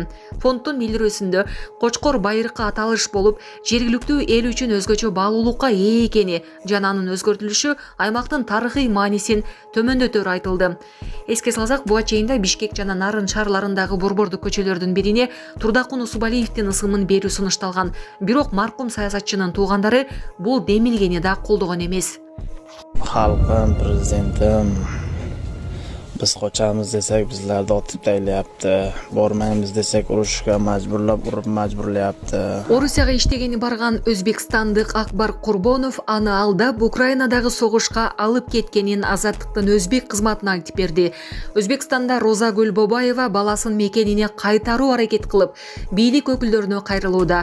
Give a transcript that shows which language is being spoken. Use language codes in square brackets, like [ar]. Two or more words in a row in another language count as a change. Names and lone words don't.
[ky] Фонддун билдирүүсүндө Кочкор байыркы аталыш болуп, жергиликтүү эл үчүн өзгөчө баалуулукка ээ экени жана анын өзгөртүлүшү аймактын тарыхый маанисин төмөндөтөрү айтылды. Эске салсак, буга чейин Бишкек жана Нарын шаарларындагы борбордук көчөлөрдүн бирине Турдакын Усубалиевдин ысымын берүү сунушталган. Бирок маркум саясатчынын туугандары бул демилгени да колдогон эмес. [uz] Халкым, президентим, biz qochamiz desak bizlarni otib taylayapti. Bormaymiz desak urushga majburlayapti. [ky] Орусияга иштегени барган өзбекстандык Акбар Курбонов аны алдап Украинадагы согушка алып кеткенин Азаттыктын өзбек кызматына айтып берди. Өзбекстанда Розагүл Бобаева баласын мекенине кайтаруу аракет кылып, бийлик өкүлдөрүнө кайрылууда.